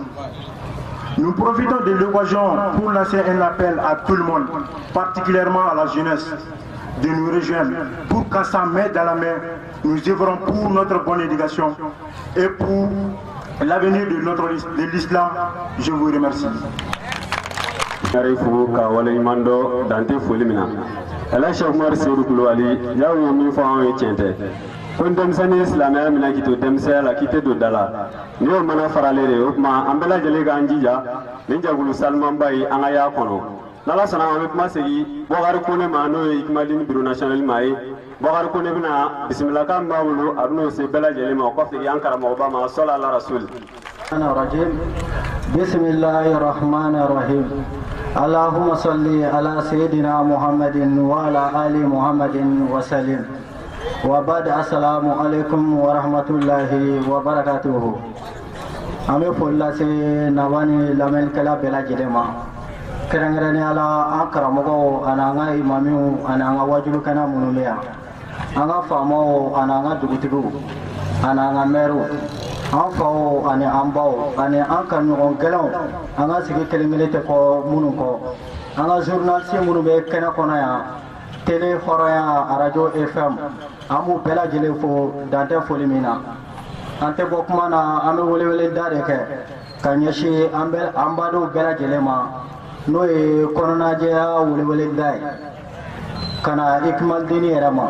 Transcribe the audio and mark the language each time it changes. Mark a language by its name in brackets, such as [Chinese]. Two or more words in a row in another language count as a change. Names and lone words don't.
[French] Nous profitons de l'occasion pour lancer un appel à tout le monde, particulièrement à la jeunesse, de nous rejoindre pour qu'ensemble, main dans la main, nous œuvrons pour notre bonne éducation et pour l'avenir de l'islam. Je vous remercie. [Bambara] Elhaji Seku Umaru Seydou Kulubali yaw ye min fɔ anw ye tiɲɛ tɛ ko denmisɛnnin ye silamɛya minɛ k'i to denmisɛnya la k'i tɛ don da la ni y'o mana faralen de o tuma an bɛɛ lajɛlen k'an jija nin jɛkulu salimanba ye an ka y'a kɔnɔ n'ala sɔnna an bɛ kuma segin Bubakari Kone ma n'o ye Ikmalidine bureau national ma ye Bubakari Kone bɛna bisimilakan min b'a bolo a bɛn'o se bɛɛ lajɛlen ma o kɔfɛ an karamɔgɔba ma sɔli ala rasul. [Arabic] Bismillahirrahmanirrahim. اللهم صل على سيدنا محمد وعلى آل محمد وسلم. وبعد، السلام عليكم ورحمة الله وبركاته. Ame folla se nawani lamel kala bela jidema. [Bambara] Kerengere ala an karamɔgɔw ana an ka imamiw ana an ka wajulu kana minnu bɛ yan an ka faamaw ana an ka dugutigiw ana an ka mɛriw an faw ani an baw ani an kaɲɔgɔn gɛlɛnw an ka sigi kelen kelen tɛ kɔ minnu kɔ an ka journaliste minnu bɛ kɛnɛ kɔnɔ yan télé hɔrɔnya radio FM an b'u bɛɛ lajɛlen fo dantɛ foli min na an tɛ bɔ kuma na an bɛ welewele da de kɛ ka ɲɛsin an badenw bɛɛ lajɛlen ma n'o ye kɔnɔnajɛya welewele da ye ka na Ikmalidine yɛrɛ ma.